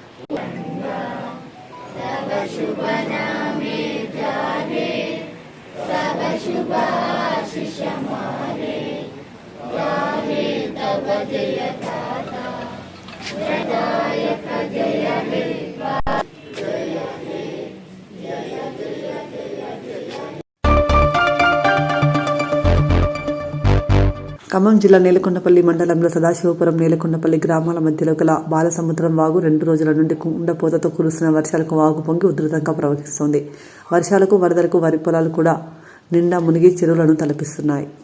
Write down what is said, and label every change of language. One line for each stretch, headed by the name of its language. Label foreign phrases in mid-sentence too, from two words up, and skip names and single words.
Bangla: তব শুভ নামে জাগে সব শুভ আশিস মারে গাহে তব জয় গাথা জয়দায়ক জয় হে জয় হে জয় জয় জয় জয়।
Telugu: ఖమ్మం జిల్లా నేలకొండపల్లి మండలంలో సదాశివపురం నేలకొండపల్లి గ్రామాల మధ్యలో గల బాలసముద్రం వాగు 2 రోజుల నుండి కుండపోతతో కురుస్తున్న వర్షాలకు వాగు పొంగి ఉధృతంగా ప్రవహిస్తోంది. వర్షాలకు వరదలకు వరి పొలాలు కూడా నిండా మునిగి చెరువులను తలపిస్తున్నాయి.